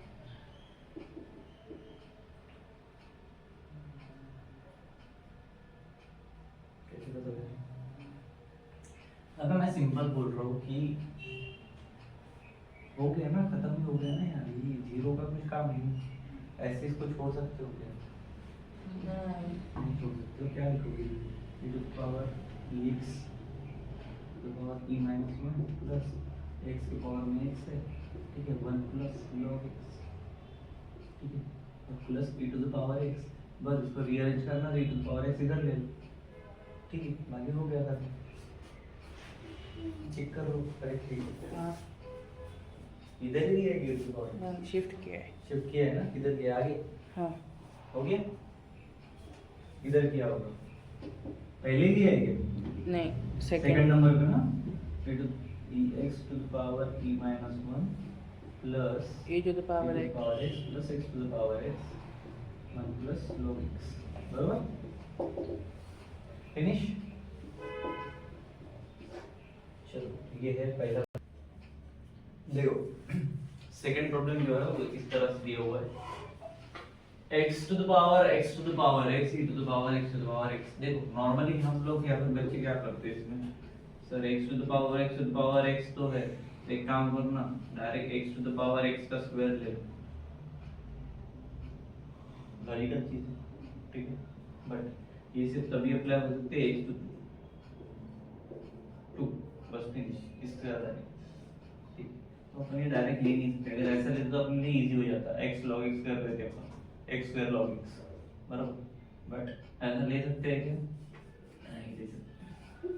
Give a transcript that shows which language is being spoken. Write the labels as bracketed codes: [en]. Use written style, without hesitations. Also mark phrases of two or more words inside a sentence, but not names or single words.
[hi] अगर मैं सिंपल बोल रहा हूँ कि हो गया ना, खत्म ही हो गया ना यार, ये जीरो का कुछ काम नहीं, ऐसे इसको छोड़ सकते हो क्या, नहीं छोड़ सकते हो, क्या लिखोगे [en] e to the power x to the power e minus 1 plus x [hi] के पावर में x है, ठीक है, [en] 1 plus log x, [hi] ठीक है, और [en] plus e to the power x, [hi] बस इसको रीअरेंज करना, [en] e to the power x [hi] इधर ले लो, ठीक है, बाकी हो गया था, चेक करो करेक्ट है, हाँ इधर ही है [en] e to the power x, [hi] शिफ्ट किया है शिफ्ट किया है ना, किधर गया आगे, हाँ हो गया, इधर किया होगा, पहले भी है ये नहीं सेकंड सेकंड नंबर पे ना, [en] x to the power e minus 1 plus e to the power e to the x power x plus x to the power x 1 plus log x, बराबर, फिनिश। [hi] चलो ये है पहला, देखो [en] second problem [hi] जो है वो इस तरह से दिया हुआ है, [en] x to the power x to the power x e to the power x to the power x। [hi] देखो नॉर्मली हम लोग या फिर बच्चे क्या करते हैं इसमें, सर [en] x to the power x to the power x [hi] तो है, एक काम करो ना, [en] direct x to the power x [hi] का स्क्वायर ले लो, लॉजिकल चीज है, ठीक है, बट ये सिर्फ तभी अप्लाई हो सकते हैं [en] x to 2, [hi] बस फिनिश, इससे ज्यादा नहीं, ठीक। तो अपन ये डायरेक्ट ले नहीं सकते, अगर ऐसा लेते तो अपने लिए इजी हो जाता, [en] x log x [hi] कर देते अपन, [en] x square log x, [hi] बराबर, बट ऐसा ले सकते हैं क्या, नहीं ले सकते।